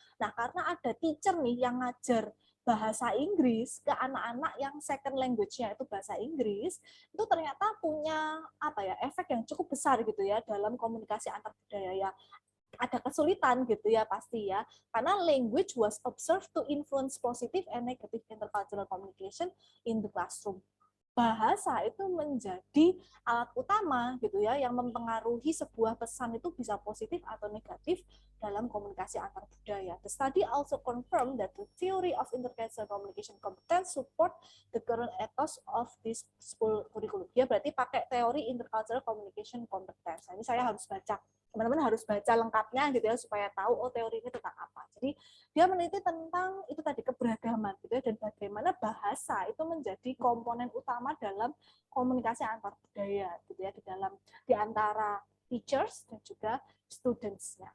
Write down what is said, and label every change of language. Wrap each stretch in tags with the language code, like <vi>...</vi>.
<id>Nah, karena ada teacher nih yang ngajar bahasa Inggris ke anak-anak yang second language-nya itu bahasa Inggris, itu ternyata punya efek yang cukup besar gitu ya dalam komunikasi antar budaya ya. Ada kesulitan gitu ya pasti ya, karena</id> <en>language was observed to influence positive and negative intercultural communication in the classroom.</en> <id>Bahasa itu menjadi alat utama gitu ya yang mempengaruhi sebuah pesan itu bisa positif atau negatif dalam komunikasi antar budaya.</id> <en>The study also confirmed that the theory of intercultural communication competence support the current ethos of this school curriculum.</en> <id>Dia berarti pakai teori intercultural communication competence. Nah, ini saya harus baca. Teman-teman harus baca lengkapnya gitu ya supaya tahu teori ini tentang apa. Jadi dia meneliti tentang itu tadi keberagaman gitu ya, dan bagaimana bahasa itu menjadi komponen utama dalam komunikasi antar budaya gitu ya, di antara teachers dan juga students-nya.</id>